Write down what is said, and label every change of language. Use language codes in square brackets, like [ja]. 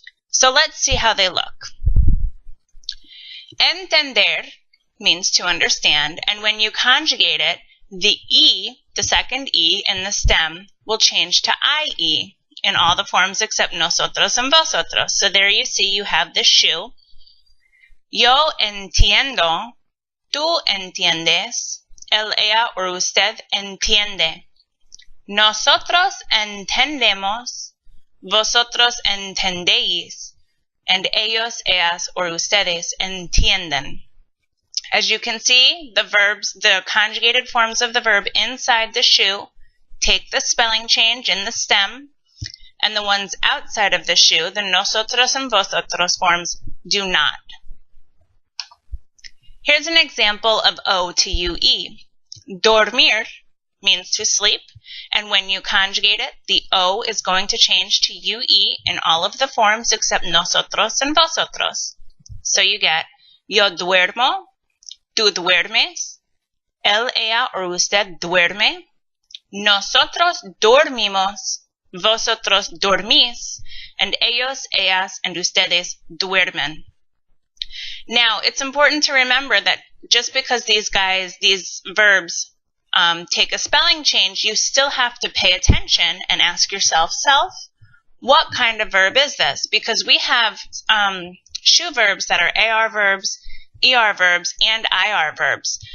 [en] So let's see how they look. Entender means to understand, and when you conjugate it, the E, the second E in the stem, will change to IE in all the forms except nosotros and vosotros. So there you see you have the shoe. [es] Yo entiendo, tú entiendes, él, ella, or usted entiende. Nosotros entendemos, vosotros entendéis, and ellos, ellas, or ustedes entienden. [en] As you can see, the verbs, the conjugated forms of the verb inside the shoe take the spelling change in the stem, and the ones outside of the shoe, the nosotros and vosotros forms, do not. Here's an example of O to UE. Dormir means to sleep, and when you conjugate it, the O is going to change to UE in all of the forms except nosotros and vosotros. So you get [es] yo duermo, tú duermes, él, ella, or usted duerme, nosotros dormimos, vosotros dormís, and ellos, ellas, and ustedes duermen. [en] Now, it's important to remember that just because these verbs take a spelling change, you still have to pay attention and ask yourself, what kind of verb is this? Because we have shoe verbs that are AR verbs, ER verbs, and IR verbs.